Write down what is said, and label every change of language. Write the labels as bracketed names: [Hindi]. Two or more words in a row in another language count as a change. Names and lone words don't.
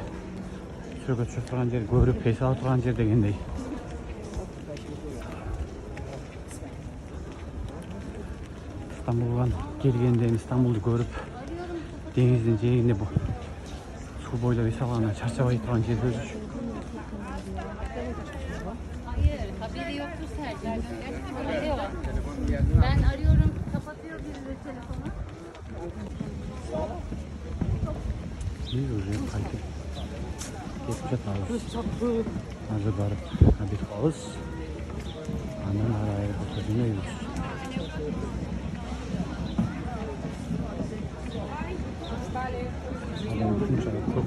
[Kyrgyz] Сүрөткө түшүп турган жер, көрүп эс алып турган жер дегендей. Стамбулдан келгенде Стамбулду көрүп, деңиздин жээгинде бу суу бойлоп эс алгандан чарчабай турган жер өзү. [Turkish] Hayır, haberi yoktu Serdar'dan. Gerçekten haberi yok. Ben arıyorum, kapatıyor birileri telefonu. [Kyrgyz] Biz уже кайтып кетип жатабыз. Азыр барып обед кылабыз. Андан ары аэропортко жөнөйбүз. Адам ушунчалык көп.